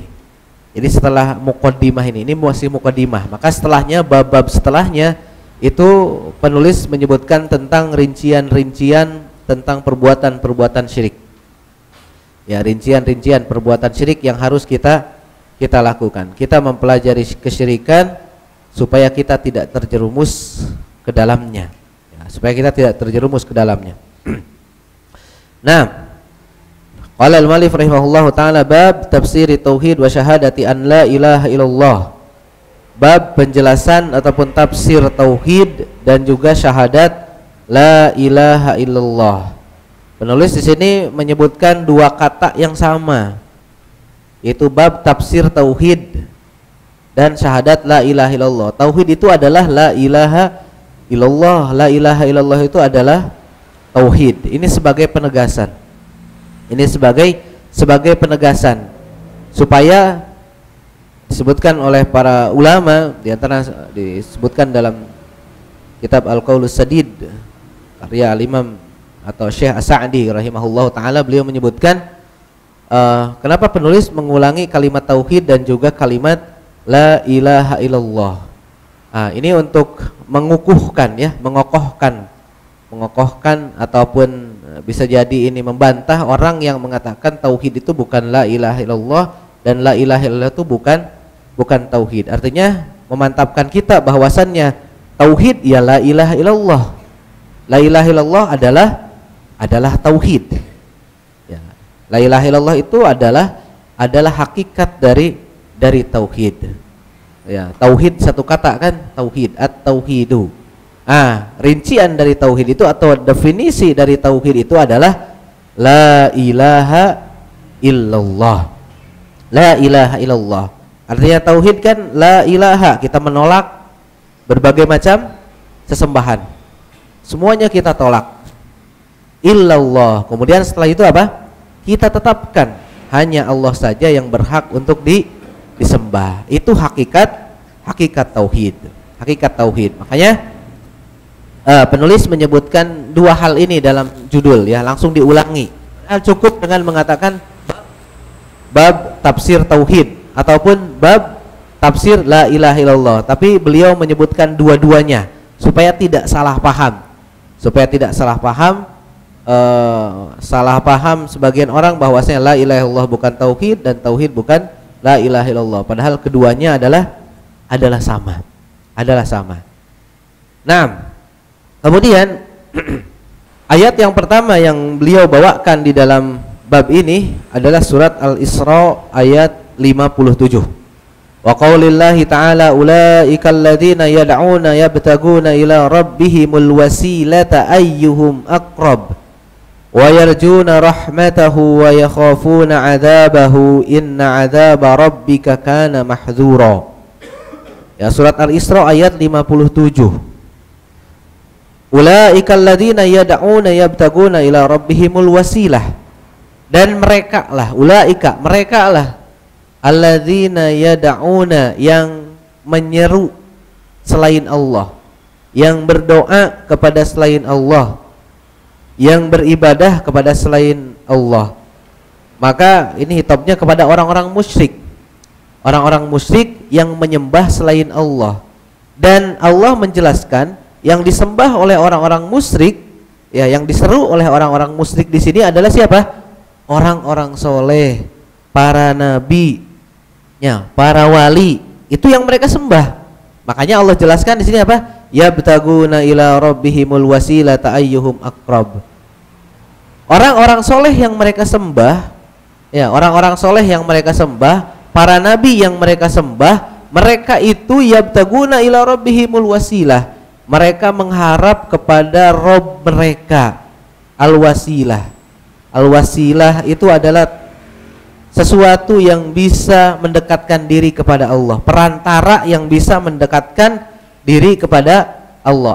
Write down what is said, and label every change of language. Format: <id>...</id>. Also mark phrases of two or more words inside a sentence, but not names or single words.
<id>Jadi setelah muqaddimah ini masih muqaddimah, maka setelahnya, bab-bab setelahnya itu penulis menyebutkan tentang rincian-rincian tentang perbuatan-perbuatan syirik. Ya, rincian-rincian perbuatan syirik yang harus kita lakukan. Kita mempelajari kesyirikan supaya kita tidak terjerumus ke dalamnya. Ya, supaya kita tidak terjerumus ke dalamnya. Nah,</id> <ar>قال المؤلف رحمه الله تعالى باب تفسير التوحيد وشهادة أن لا إله إلا الله.</ar> <id>Bab penjelasan ataupun tafsir tauhid dan juga syahadat</id> <ar>لا إله إلا الله.</ar> <id>Penulis di sini menyebutkan dua kata yang sama, yaitu bab tafsir tauhid dan syahadat</id> <ar>لا إله إلا الله.</ar> <id>Tauhid itu adalah</id> <ar>لا إله إلا الله. لا إله إلا الله</ar> <id>itu adalah tauhid. Ini sebagai penegasan. Ini sebagai penegasan supaya disebutkan oleh para ulama, di antara disebutkan dalam kitab Al-Qaulus Sadid karya Al-Imam atau Syekh As-Sa'di</id> <ar>رحمه الله تعالى,</ar> <id>beliau menyebutkan kenapa penulis mengulangi kalimat tauhid dan juga kalimat</id> <ar>لا إله إلا الله?</ar> <id>Ini untuk mengukuhkan ya, mengokohkan ataupun bisa jadi ini membantah orang yang mengatakan tauhid itu bukan</id> <ar>لا إله إلا الله</ar> <id>dan</id> <ar>لا إله إلا الله</ar> <id>itu bukan tauhid. Artinya memantapkan kita bahwasannya tauhid ya</id> <ar>لا إله إلا الله. لا إله إلا الله</ar> <id>adalah tauhid. Ya.</id> <ar>لا إله إلا الله</ar> <id>itu adalah hakikat dari tauhid. Ya, tauhid satu kata kan, tauhid, at-tauhidu. Rincian dari tauhid itu atau definisi dari tauhid itu adalah</id> <ar>لا إله إلا الله. لا إله إلا الله.</ar> <id>Artinya tauhid kan</id> <ar>لا إله,</ar> <id>kita menolak berbagai macam sesembahan. Semuanya kita tolak. Illallah. Kemudian setelah itu apa? Kita tetapkan hanya Allah saja yang berhak untuk disembah. Itu hakikat tauhid. Hakikat tauhid. Makanya penulis menyebutkan dua hal ini dalam judul ya, langsung diulangi. Cukup dengan mengatakan bab tafsir tauhid ataupun bab tafsir</id> <ar>لا إله إلا الله,</ar> <id>tapi beliau menyebutkan dua-duanya supaya tidak salah paham. Salah paham sebagian orang bahwasanya</id> <ar>لا إله إلا الله</ar> <id>bukan tauhid dan tauhid bukan</id> <ar>لا إله إلا الله,</ar> <id>padahal keduanya adalah sama. Nah, kemudian ayat yang pertama yang beliau bawakan di dalam bab ini adalah surat Al-Isra ayat 57.</id> <ar>وقول الله تعالى أولئك الذين يدعون يبتغون إلى ربهم الوسيلة أيهم أقرب ويرجون رحمته ويخافون عذابه إن عذاب ربك كان محذورا.</ar> <id>Ya, surat Al-Isra ayat 57.</id> <ar>أولئك الذين يدعون يبتغون إلى ربهم الوسيلة,</ar> <id>dan mereka lah</id> <ar>الذين يدعون,</ar> <id>yang menyeru selain Allah, yang berdoa kepada selain Allah, yang beribadah kepada selain Allah. Maka ini hitopnya kepada orang-orang musyrik yang menyembah selain Allah. Dan Allah menjelaskan yang disembah oleh orang-orang musyrik, ya, yang diseru oleh orang-orang musyrik di sini adalah siapa? Orang-orang soleh, para nabi, ya, para wali, itu yang mereka sembah. Makanya Allah jelaskan di sini apa?</id> <ar>يبتغون إلى ربهم الوسيلة أيهم أقرب.</ar> <id>Orang-orang soleh yang mereka sembah, ya, orang-orang soleh yang mereka sembah, para nabi yang mereka sembah, mereka itu</id> <ar>يبتغون إلى ربهم الوسيلة.</ar> <id>Mereka mengharap kepada Rob mereka. Al-wasilah. Al-wasilah itu adalah sesuatu yang bisa mendekatkan diri kepada Allah, perantara yang bisa mendekatkan diri kepada Allah.</id>